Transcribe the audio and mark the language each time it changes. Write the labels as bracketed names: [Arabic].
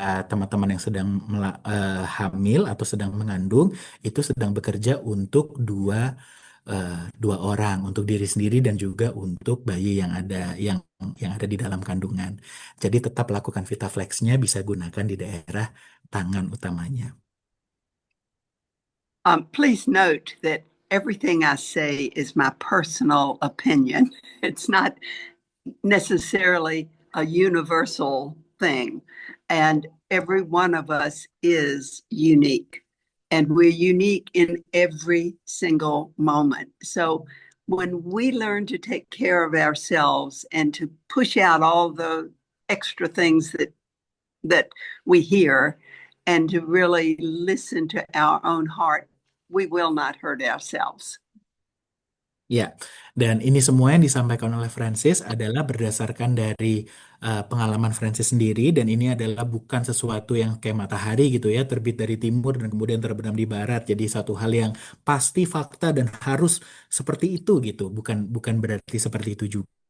[Indonesian] teman-teman yang sedang hamil atau sedang mengandung itu sedang bekerja untuk dua orang, untuk diri sendiri dan juga untuk bayi yang ada di dalam kandungan. Jadi tetap lakukan VitaFlex-nya, bisa gunakan di daerah tangan utamanya. [English] Please note that everything I say is my personal opinion. It's not necessarily a universal thing. And every one of us is unique. And we're unique in every single moment. So when we learn to take care of ourselves and to push out all the extra things that we hear and to really listen to our own heart, we will not hurt ourselves. [Indonesian] Ya, dan ini semua yang disampaikan oleh Francis adalah berdasarkan dari pengalaman Francis sendiri, dan ini adalah bukan sesuatu yang kayak matahari gitu ya, terbit dari timur dan kemudian terbenam di barat. Jadi satu hal yang pasti fakta dan harus seperti itu gitu, bukan bukan berarti seperti itu juga.